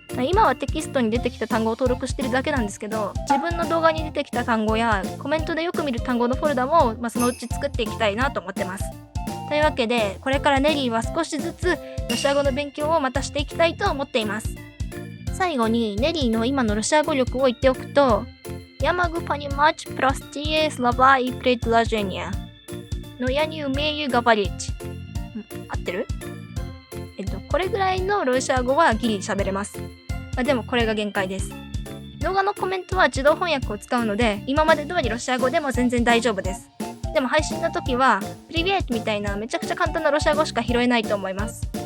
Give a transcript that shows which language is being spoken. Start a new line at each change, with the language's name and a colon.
Japanese: 今はテキストに出てきた単語を登録してるだけなんですけど、自分の動画に出てきた単語やコメントでよく見る単語のフォルダも、そのうち作っていきたいなと思ってます。というわけで、これからネリーは少しずつロシア語の勉強をまたしていきたいと思っています。最後にネリーの今のロシア語力を言っておくと、
Russian: Я могу понимать простые слова и предложения. Но я не умею говорить.
Japanese: 合ってる？これぐらいのロシア語はギリ喋れます。でもこれが限界です。動画のコメントは自動翻訳を使うので、今まで通りロシア語でも全然大丈夫です。でも配信の時は、プリビエートみたいなめちゃくちゃ簡単なロシア語しか拾えないと思います。